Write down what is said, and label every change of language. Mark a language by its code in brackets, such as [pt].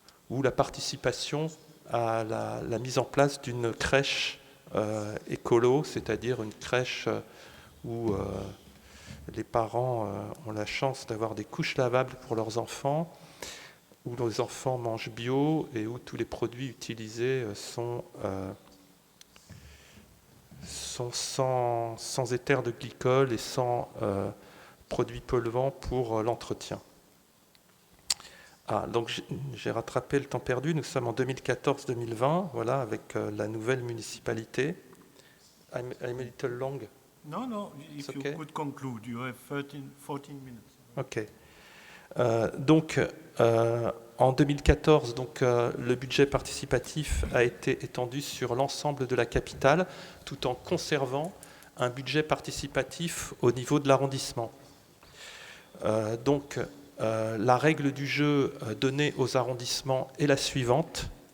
[fr] ou la participation à la mise en place d'une crèche écolo, c'est-à-dire une crèche où les parents ont la chance d'avoir des couches lavables pour leurs enfants, où les enfants mangent bio et où tous les produits utilisés sont sans éther de glycol et sans produits polluants pour l'entretien. Donc j'ai rattrapé le temps perdu, nous sommes en 2014-2020, voilà, avec la nouvelle municipalité. [en] I'm a little long. No, if you could conclude, you have 14 minutes. Ok. [fr] Donc, en 2014, le budget participatif a été étendu sur l'ensemble de la capitale, tout en conservant un budget participatif au niveau de l'arrondissement. La règle du jeu donnée aux arrondissements est la suivante.